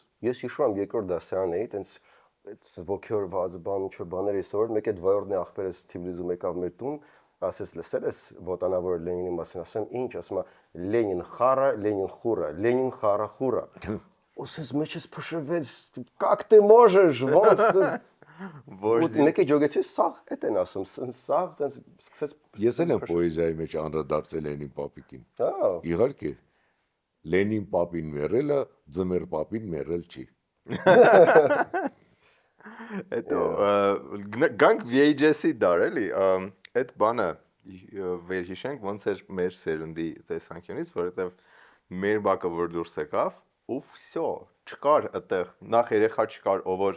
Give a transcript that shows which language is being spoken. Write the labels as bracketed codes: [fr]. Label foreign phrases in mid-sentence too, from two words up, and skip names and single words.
[hy] Ես հիշում եմ երկրորդ դասարանն էի, տենց այդ ոգեորված բան ինչ որ բաներ էի սովորել, մեկ այդ վայորդնի ախպերս Թիֆլիսում եկավ մեր տուն, ասես լսել ես ոտանավոր Լենինի մասին, ասեմ ինչ, ասում է Լենին խառը, Լենին խուրը, Լենին խառը խուրը։ Ոսես մեջս փշրվեց, [ru] как ты можешь, [hy] ոնց Ոչ մեկի ջոգեցի, սաղ էդ են ասում, սաղ տենց սկսեց Ես էլ եմ պոեզիայի մեջ անդրադարձել Լենին պապիկին։ Հա, Իհարկե, Լենին պապին մեռելը, ձմեռ պապին մեռել չի։ Հետո գանք VHS-ի դար էլի, այդ բանը վերհիշենք ոնց էր մեր սերնդի տեսանկյունից, որովհետև մեր բակը որ դուրս եկավ, ու վсё, չկար այդտեղ, նախ երեխա չկար, ով որ